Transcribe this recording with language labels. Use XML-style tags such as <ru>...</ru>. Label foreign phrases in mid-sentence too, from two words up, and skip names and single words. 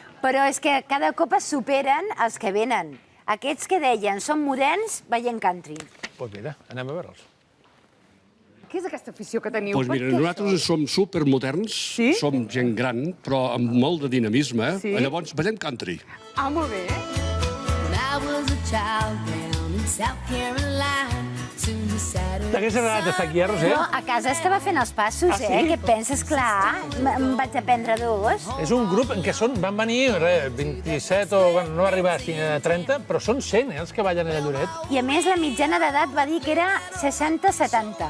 <ca>Però és que cada cop es superen els que venen. Aquests que deien són moderns veient country. Doncs mira, anem a veure'ls. Què és aquesta afició que teniu? Doncs mira, nosaltres som supermoderns, som gent gran, però amb molt de dinamisme. Llavors, veiem country. Ah, molt bé.</ca> <en>When I was a child down in South Carolina, soon decided</en> <ca>T'hagués agradat estar aquí, Roser? No, a casa estava fent els passos, Ah, sí? Què penses? Clar, em vaig aprendre dos. És un grup en què van venir 27 o... Bueno, no va arribar a 30, però són 100, els que ballen allà a Lloret. I a més, la mitjana d'edat va dir que era 60-70.</ca>